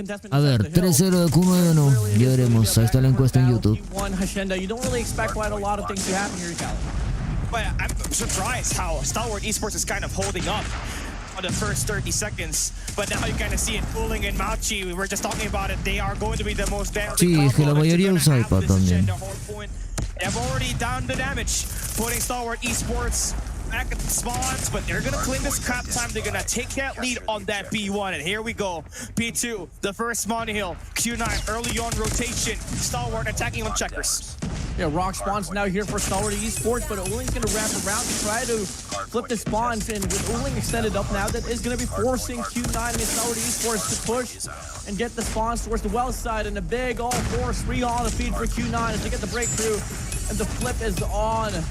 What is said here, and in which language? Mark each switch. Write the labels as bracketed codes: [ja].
[es] A ver, 3-0 de Q9 o no. Ya veremos, ahí está la encuesta en YouTube. [en] You don't really expect quite a lot of things to happen here, Cali. But I'm surprised how Stalwart Esports is kind of holding up on the first 30 seconds. But now you kind of see it Uling and Mount Chi. We were just talking about it. They are going to be the most damaging. [es] Sí, es que la mayoría usa iPad también. [en] They've already done the damage, putting Stalwart Esports back at the spawns, but they're gonna claim this crap time. They're gonna take that lead on that B1, and here we go. B2, the first Monty Hill. Q9 early on rotation. Stalwart attacking on checkers. Yeah, Rock spawns now here for Stalwart Esports, but Uling's gonna wrap around to try to flip the spawns, and with Uling extended up now, that is gonna be forcing Q9 and Stalwart Esports to push and get the spawns towards the well side, and a big all-force 3 on the feed for Q9 as they get the breakthrough, and the flip is on.